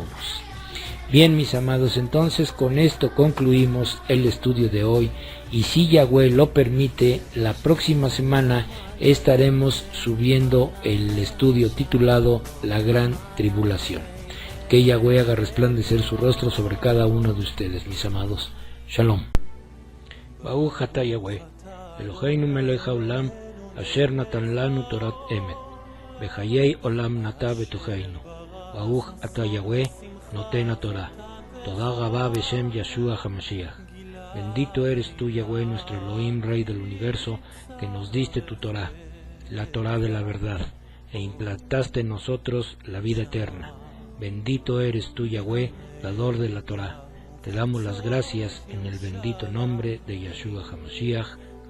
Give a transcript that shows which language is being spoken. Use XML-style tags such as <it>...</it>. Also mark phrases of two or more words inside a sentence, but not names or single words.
<es>Bien, mis amados, entonces con esto concluimos el estudio de hoy, y si Yahweh lo permite, la próxima semana estaremos subiendo el estudio titulado La Gran Tribulación. Que Yahweh haga resplandecer su rostro sobre cada uno de ustedes, mis amados. Shalom.</es> <he>ברוך אתה יהוה, אלוהינו מלך העולם, אשר נתן לנו תורת אמת, וחיי עולם נטע בתוכנו. ברוך אתה יהוה, נותן התורה. תודה רבה בשם ישוע המשיח.</he> <es>Bendito eres tú, Yahweh, nuestro Elohim, Rey del universo, que nos diste tu Torah, la Torah de la verdad, e implantaste en nosotros la vida eterna. Bendito eres tú, Yahweh, dador de la Torah. Te damos las gracias en el bendito nombre de Yeshua HaMashiach.</es>